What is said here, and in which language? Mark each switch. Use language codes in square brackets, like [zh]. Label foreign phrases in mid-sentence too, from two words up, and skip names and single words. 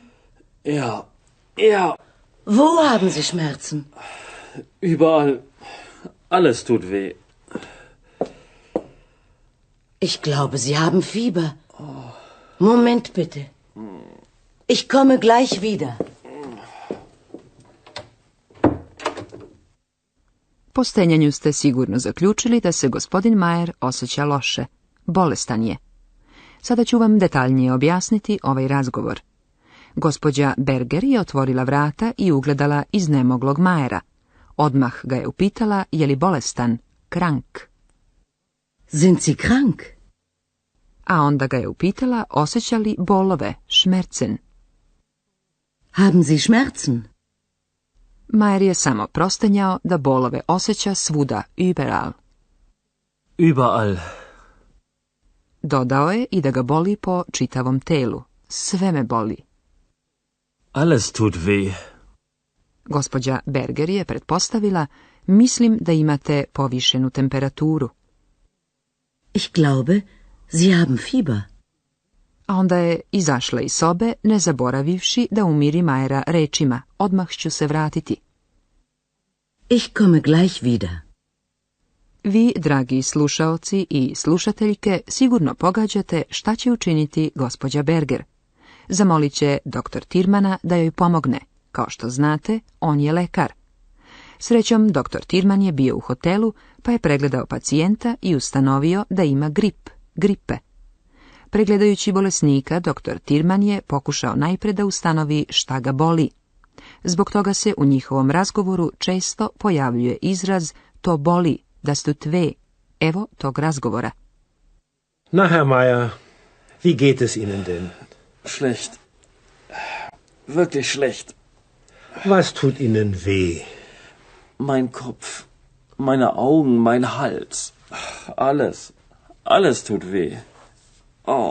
[de] Ja. Ja. Wo haben Sie Schmerzen? Überall. Alles tut weh. Ich glaube, Sie haben Fieber. Moment bitte. Ich komme gleich wieder. [sr] Po stenjanju ste sigurno zaključili da se gospodin Mayer osjeća loše. Bolestan je. Sada ću vam detaljnije objasniti ovaj razgovor. Gospođa Berger je otvorila vrata i ugledala iznemoglog Mayera. Odmah ga je upitala je li bolestan, krank. [de] Sind Sie krank? [sr] A onda ga je upitala osjeća li bolove, šmercen. [de] Haben Sie Schmerzen? [sr] Mayer je samo prostenjao da bolove osjeća svuda, überall. [de] Überall. [sr] Dodao je i da ga boli po čitavom telu. Sve me boli. [de] Alles tut weh. [sr] Gospođa Berger je pretpostavila, mislim da imate povišenu temperaturu. [de] Ich glaube, Sie haben Fieber. [sr] A onda je izašla iz sobe, ne zaboravivši da umiri Mayera rečima, odmah ću se vratiti. [de] Ich komme gleich wieder. [sr] Vi, dragi slušaoci i slušateljke, sigurno pogađate šta će učiniti gospođa Berger. Zamolit će doktor Tirmana da joj pomogne. Kao što znate, on je lekar. Srećom, doktor Tirman je bio u hotelu, pa je pregledao pacijenta i ustanovio da ima gripe. Pregledajući bolesnika, doktor Tirman je pokušao najpre da ustanovi šta ga boli. Zbog toga se u njihovom razgovoru često pojavljuje izraz to boli, [de] das tut weh. [sr] Evo tog razgovora. [de] Na, Herr Mayer, wie geht es Ihnen denn? Schlecht. Wirklich schlecht. Was tut Ihnen weh? Mein Kopf, meine Augen, mein Hals. Alles tut weh. Oh.